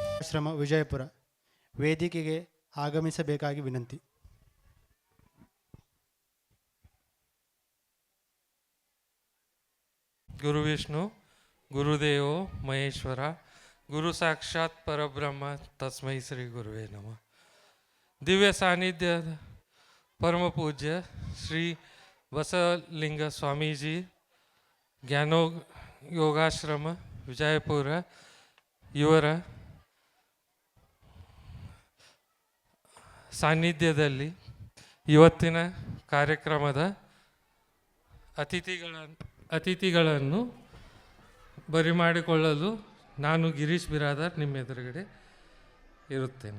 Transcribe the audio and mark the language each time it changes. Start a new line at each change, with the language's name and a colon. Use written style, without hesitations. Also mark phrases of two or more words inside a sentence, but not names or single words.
Kannada: ಯೋಗಾಶ್ರಮ ವಿಜಯಪುರ ವೇದಿಕೆಗೆ ಆಗಮಿಸಬೇಕಾಗಿ ವಿನಂತಿ.
Sanskrit: ಗುರು ವಿಷ್ಣು ಗುರುದೇವೋ ಮಹೇಶ್ವರ ಗುರು ಸಾಕ್ಷಾತ್ ಪರಬ್ರಹ್ಮ ತಸ್ಮೈ ಶ್ರೀ ಗುರುವೇ ನಮಃ.
Kannada: ದಿವ್ಯ ಸಾನ್ನಿಧ್ಯದ ಪರಮ ಪೂಜ್ಯ ಶ್ರೀ ಬಸವಲಿಂಗ ಸ್ವಾಮೀಜಿ ಜ್ಞಾನೋ ಯೋಗಾಶ್ರಮ ವಿಜಯಪುರ ಇವರ ಸಾನ್ನಿಧ್ಯದಲ್ಲಿ ಇವತ್ತಿನ ಕಾರ್ಯಕ್ರಮದ ಅತಿಥಿಗಳನ್ನು ಬರಿಮಾಡಿಕೊಳ್ಳಲು ನಾನು ಗಿರೀಶ್ ಬಿರಾದರ್ ನಿಮ್ಮ ಎದುರುಗಡೆ ಇರುತ್ತೇನೆ.